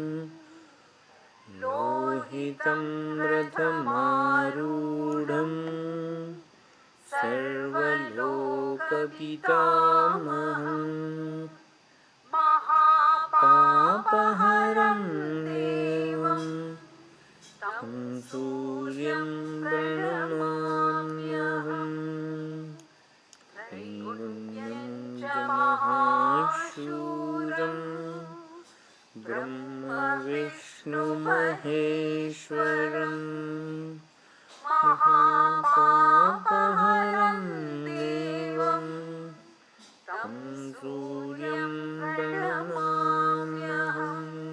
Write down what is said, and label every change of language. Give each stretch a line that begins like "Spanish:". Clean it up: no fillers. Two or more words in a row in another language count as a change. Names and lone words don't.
Sanskrit: લોહિतं રથમારૂઢં સર્વલોકપિતામહં, મહાપાપહરં દેવં तं સૂર્યં પ્रणमाम्यहं. त्रैगुण्यं च महाशूरं ब्रह्म विष्णु महेश्वरं, महापापहरं देवं तं सूर्यं प्रणमाम्यहं.